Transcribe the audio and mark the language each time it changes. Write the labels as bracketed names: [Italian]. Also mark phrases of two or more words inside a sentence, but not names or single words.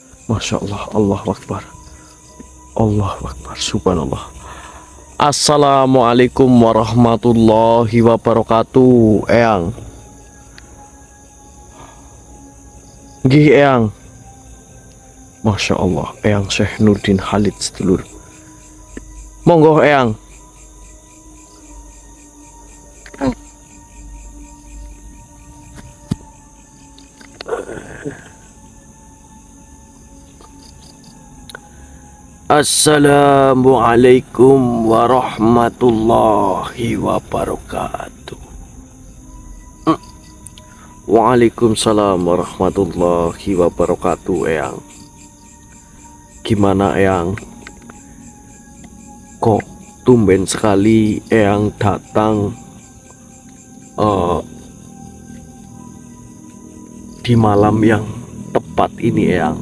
[Arabic] ما شاء الله، الله أكبر. الله أكبر، سبحان الله. السلام عليكم ورحمة الله وبركاته. [Javanese] Eyang. Nggih, Eyang. [Arabic] ما شاء الله, [Javanese] Eyang Syekh Nurdin Khalid sedulur. Monggo, Eyang. [Arabic] السلام عليكم ورحمة الله وبركاته. وعليكم السلام ورحمة الله وبركاته. [Indonesian] Eyang, gimana Eyang? Kok tumben sekali Eyang datang di malam yang tepat ini, Eyang?